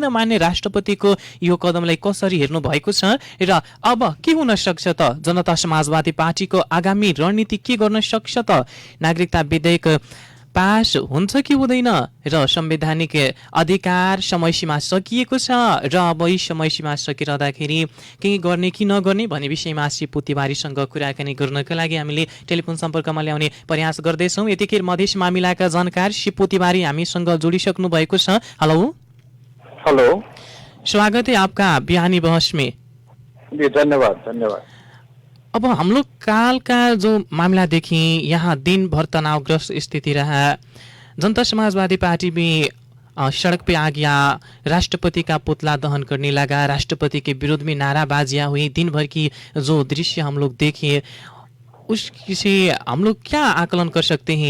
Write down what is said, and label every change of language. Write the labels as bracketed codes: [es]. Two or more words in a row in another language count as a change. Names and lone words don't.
[ne] नमान्ने राष्ट्रपतिको यो कदमलाई कसरी हेर्नु भएको छ र अब के हुन सक्छ त, जनता समाजवादी पार्टीको आगामी रणनीति के गर्न सक्छ त, नागरिकता विधेयक पास हुन्छ कि हुँदैन र संवैधानिक अधिकार समयसीमा सकिएको छ र अब यी समयसीमा सकिरहँदाखेरि केही गर्ने कि नगर्ने भन्ने विषयमा शिपु तिवारीसँग कुराकानी गर्नका लागि हामीले टेलिफोन सम्पर्कमा ल्याउने प्रयास गर्दैछौँ। यतिखेर मधेस मामिलाका जानकार शिपु तिवारी हामीसँग जोडिसक्नु भएको छ। हेलो हेलो, [hi] स्वागत है आपका बिहानी बहस में। धन्यवाद। अब हम लोग काल का जो मामला देखें, यहाँ दिन भर तनावग्रस्त स्थिति रहा, जनता समाजवादी पार्टी भी सड़क पे आ गया, राष्ट्रपति का पुतला दहन करने लगा, राष्ट्रपति के विरोध में नाराबाजियां हुई, दिन भर की जो दृश्य हम लोग देखे उससे हम लोग क्या आकलन कर सकते हैं?